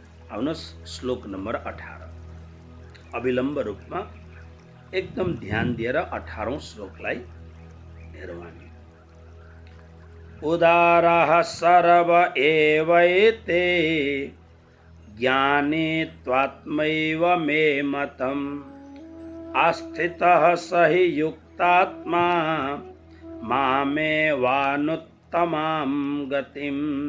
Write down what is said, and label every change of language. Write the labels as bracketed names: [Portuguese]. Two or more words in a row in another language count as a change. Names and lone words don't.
[Nepali] आउनुहोस् श्लोक नम्बर 18 अविलम्ब रूपमा एकदम ध्यान दिएर 18औं श्लोकलाई हेरौँ हामी। [Sanskrit] उदारः सर्व एवैते ज्ञानी त्वात्मैव मे मतम् आस्थितः स हि युक्तात्मा मामेवानुत्तमां गतिम्।